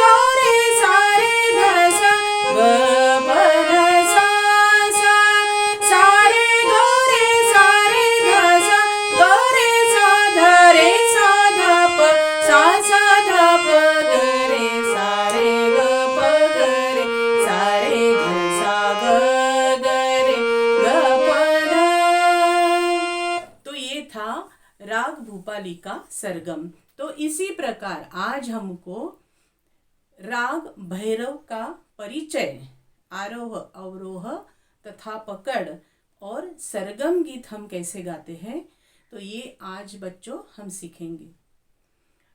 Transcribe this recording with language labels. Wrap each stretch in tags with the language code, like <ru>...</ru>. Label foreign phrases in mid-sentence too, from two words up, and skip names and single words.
<hi>रे सा रे ध सा ग प ध सा सा सा रे ग रे सा रे ध सा ग रे सा ध रे सा ध प सा सा ध प ग रे सा रे ग प ग रे सा रे ध सा ग ग रे ग प ध। तो ये था राग भूपाली का सरगम। तो इसी प्रकार आज हमको राग भैरव का परिचय, आरोह अवरोह तथा पकड़ और सरगम गीत हम कैसे गाते हैं, तो ये आज बच्चों हम सीखेंगे।</hi>